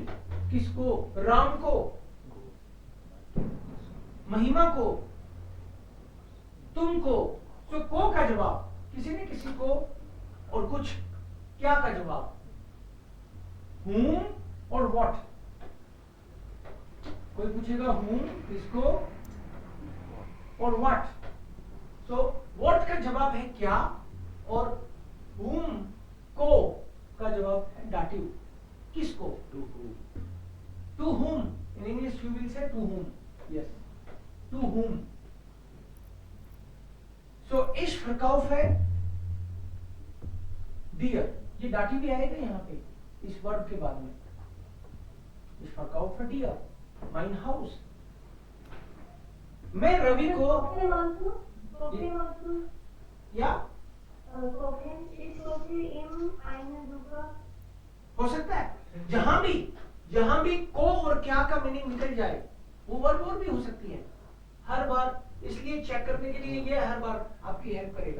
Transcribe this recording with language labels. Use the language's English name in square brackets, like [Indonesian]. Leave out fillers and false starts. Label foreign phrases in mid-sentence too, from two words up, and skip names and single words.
[Hindi] किसको, राम को, महिमा को, तुमको, तो को का जवाब किसी ने किसी को, और कुछ क्या का जवाब whom और what। कोई पूछेगा whom किसको और what, [English] so what [Hindi] का जवाब है क्या, और whom को का जवाब है डाटिव, किसको, [English] to whom in English you will say to whom, yes, to whom। [German] so ich verkaufe dir, [Hindi] ये डाटिव भी आएगा यहाँ पे इस वर्ब के बाद में। [German] ich verkaufe dir mein Haus, [Hindi] मैं रवि को या हो सकता है जहां भी को और क्या का मीनिंग निकल जाए वो वर्ब और भी हो सकती है हर बार, इसलिए चेक करने के लिए ये हर बार आपकी हेल्प करेगा।